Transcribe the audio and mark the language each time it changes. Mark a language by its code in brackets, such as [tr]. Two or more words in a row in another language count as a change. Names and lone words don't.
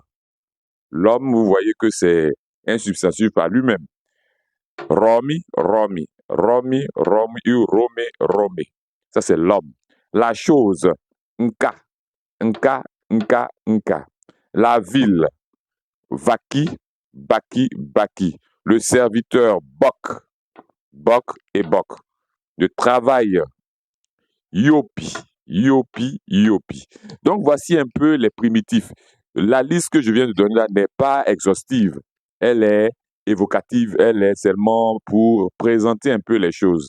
[fr] L'homme, vous voyez que c'est un substantif par lui-même. Romi, Romi, Romi, Romi, ou Romé, Romé. Ça, c'est l'homme. La chose, nka, nka, nka, nka. La ville, vaki, baki, baki. Le serviteur, bok, bok et bok. Le travail, yopi, yopi, yopi. Donc, voici un peu les primitifs. La liste que je viens de donner là n'est pas exhaustive. Elle est évocative, elle est seulement pour présenter un peu les choses.